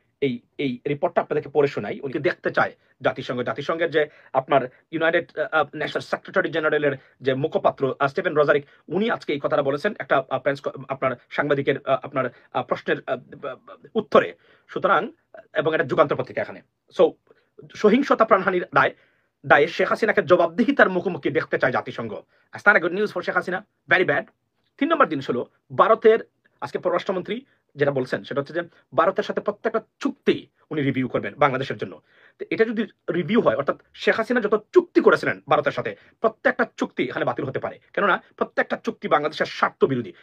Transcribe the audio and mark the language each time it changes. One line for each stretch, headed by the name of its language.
Bangla: এই এই রিপোর্টটা আপনাদেরকে পড়ে শোনাই। উনি দেখতে চায় জাতিসংঘের যে আপনার ইউনাইটেড নেশনস সেক্রেটারি জেনারেলের যে মুখপাত্র স্টিফেন রজারিক, উনি আজকে এই কথাটা বলেছেন একটা আপনার সাংবাদিকের আপনার প্রশ্নের উত্তরে। সুতরাং এবং এটা যুগান্তর পত্রিকা এখানে। সো সহিংসতা প্রাণহানির দায়ে শেখ হাসিনাকে জবাবদিহিতার মুখোমুখি দেখতে চায় জাতিসংঘ।
English: That's not a good news for Sheikh Hasina, very bad.
Bangla: 3 নম্বর জিনিস হলো ভারতের আজকে পররাষ্ট্রমন্ত্রী যেটা বলছেন সেটা হচ্ছে যে ভারতের সাথে প্রত্যেকটা চুক্তি উনি রিভিউ করবেন বাংলাদেশের জন্য। তো এটা যদি রিভিউ হয়, অর্থাৎ শেখ হাসিনা যত চুক্তি করেছিলেন ভারতের সাথে প্রত্যেকটা চুক্তি এখানে বাতিল হতে পারে, কেননা প্রত্যেকটা চুক্তি বাংলাদেশের স্বার্থ বিরোধী।